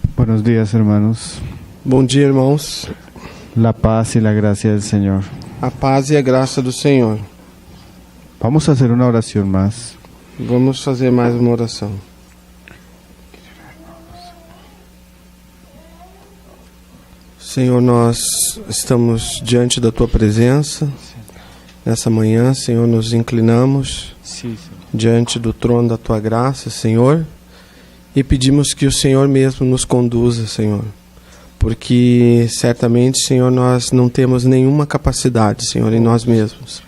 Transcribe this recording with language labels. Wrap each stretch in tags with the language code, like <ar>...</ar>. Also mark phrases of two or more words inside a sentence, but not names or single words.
<es>Buenos días, hermanos.</es> <pt>Bom dia, irmãos.</pt> <es>La paz y la gracia del Señor.</es> <pt>A paz e a graça do Senhor.</pt> <es>Vamos a hacer una oración más.</es> <pt>Vamos fazer mais uma oração. Senhor, nós estamos diante da Tua presença. Nessa manhã, Senhor, nos inclinamos diante do trono da Tua graça, Senhor, e pedimos que o Senhor mesmo nos conduza, Senhor, porque certamente, Senhor, nós não temos nenhuma capacidade, Senhor, em nós mesmos.</pt>